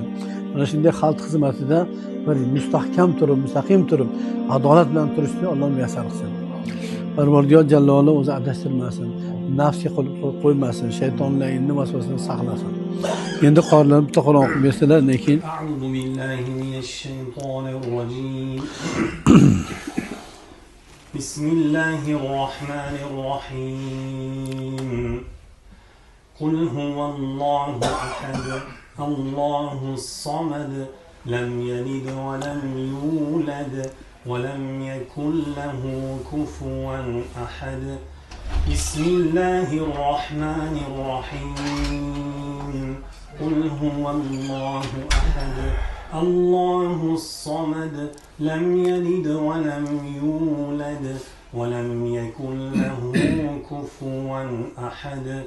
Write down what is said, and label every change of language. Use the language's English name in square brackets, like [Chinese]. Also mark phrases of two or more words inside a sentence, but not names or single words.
[Uzbek] Mana shunday xalq xizmatida bir mustahkam turib, mustaqim turib, adolat bilan turishni Alloh muyassar qilsin. Parvardigor jalloли o'zi adashtirmasin. nafsga qo'ymasin, shaytonlar endi vasvasani saqlasin. Endi qorlar bitta Qur'on o'qib bersalar, lekin [Arabic] أعوذ بالله من الشيطان الرجيم بسم الله الرحمن الرحيم قل هو الله أحد الله الصمد لم يلد ولم يولد ولم يكن له كفوا أحد بسم الله الرحمن الرحيم قل هو الله أحد الله الصمد لم يلد ولم يولد ولم يكن له كفوا أحد